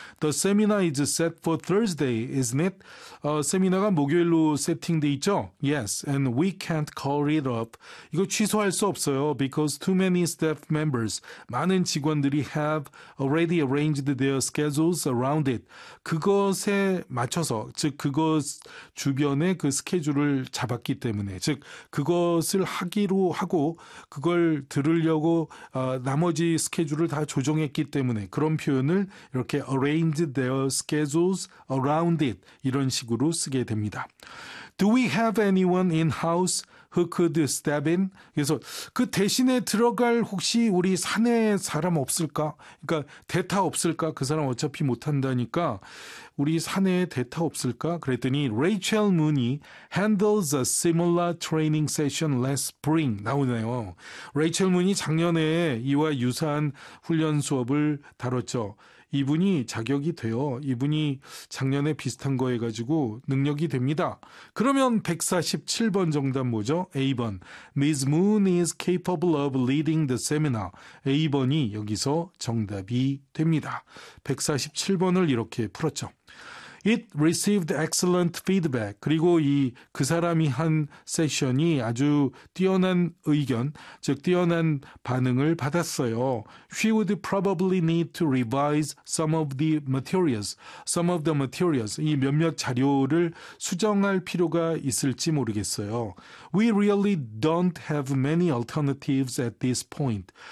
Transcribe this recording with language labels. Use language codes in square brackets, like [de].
[en] The seminar is set for Thursday, isn't it? [ko] 세미나가 목요일로 세팅돼 있죠? [en] Yes, and we can't call it up. [ko] 이거 취소할 수 없어요. [en] Because too many staff members, [ko] 많은 직원들이 [en] have already arranged their schedules around it. [ko] 그것에 맞춰서, 즉 그것 주변에 그 스케줄을 잡았기 때문에, 즉 그것을 하기로 하고 그걸 들으려고 나머지 스케줄을 다 조정했기 때문에 그런 표현을 이렇게 [en] arrange their schedules around it [ko] 이런 식으로 쓰게 됩니다. [en] Do we have anyone in-house who could step in? [ko] 그래서 그 대신에 들어갈 혹시 우리 사내 사람 없을까? 그러니까 대타 없을까? 그 사람 어차피 못한다니까 우리 사내에 대타 없을까? 그랬더니 레이첼 문이 [en] handles a similar training session last spring [ko] 나오네요. 레이첼 문이 작년에 이와 유사한 훈련 수업을 다뤘죠. 이분이 자격이 돼요. 이분이 작년에 비슷한 거 해가지고 능력이 됩니다. 그러면 147번 정답 뭐죠? A번. Ms. [en] Moon is capable of leading the seminar. [ko] A번이 여기서 정답이 됩니다. 147번을 이렇게 풀었죠. [en] It received excellent feedback. [ko] 그리고 그 사람이 한 세션이 아주 뛰어난 의견, 즉 뛰어난 반응을 받았어요. [en] She would probably need to revise some of the materials. [ko] 이 몇몇 자료를 수정할 필요가 있을지 모르겠어요. [en] We really don't have many alternatives at this point.